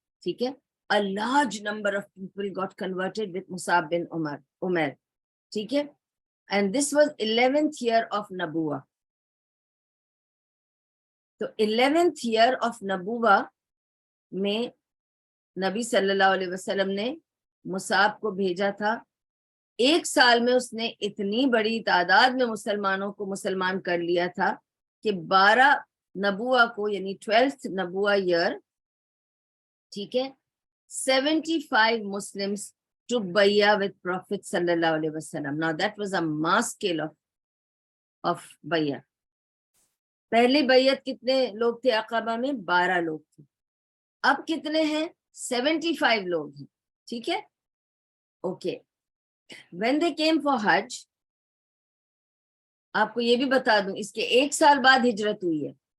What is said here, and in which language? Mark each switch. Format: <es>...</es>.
<ur>ٹھیک ہے,</ur> <en>a large number of people got converted with Mus'ab bin Umair.</en> <ur>ٹھیک ہے,</ur> <en>and this was 11th year of نبوہ.</en> <ur>تو</ur> <en>11th year of</en> <ur>نبوہ میں نبی صلی اللہ علیہ وسلم نے مصعب کو بھیجا تھا. 1 سال میں اس نے اتنی بڑی تعداد میں مسلمانوں کو مسلمان کر لیا تھا کہ 12 نبوہ کو, یعنی 12th نبوہ year, ٹھیک ہے,</ur> <en>75 Muslims took bay'ah with Prophet sallallahu alaihi wasallam. Now that was a mass scale of bay'ah.</en> <ur>پہلی بیعت کتنے لوگ تھے عقبہ میں؟ 12 لوگ تھے. اب کتنے ہیں؟ 75 لوگ ہیں. ٹھیک ہے, okay.</ur> <en>when they came for Hajj,</en> <ur>آپ کو یہ بھی بتا دوں اس کے 1 سال بعد ہجرت ہوئی ہے.</ur>